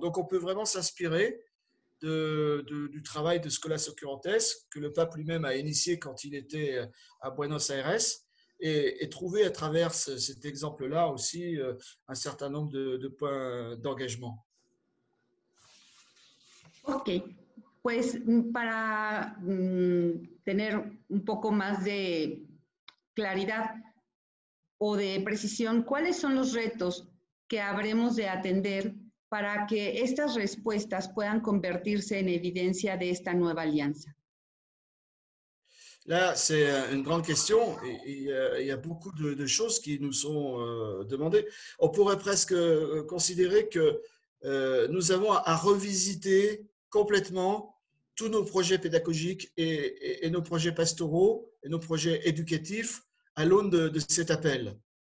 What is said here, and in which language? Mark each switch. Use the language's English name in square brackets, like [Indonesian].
[French] Donc on peut vraiment s'inspirer du travail de Scholas Occurrentes que le pape lui-même a initié quand il était à Buenos Aires et trouver à travers cet exemple-là aussi un certain nombre de points d'engagement. [Spanish] Ok, pues para tener un poco más de claridad o de precisión, ¿cuáles son los retos que habremos de atender para que estas respuestas puedan convertirse en evidencia de esta nueva alianza? [French] Là, c'est une grande question et il y a beaucoup de choses qui nous sont demandées. On pourrait presque considérer que nous avons à revisiter complètement tous nos projets pédagogiques et nos projets pastoraux et nos projets éducatifs à l'aune de cet appel.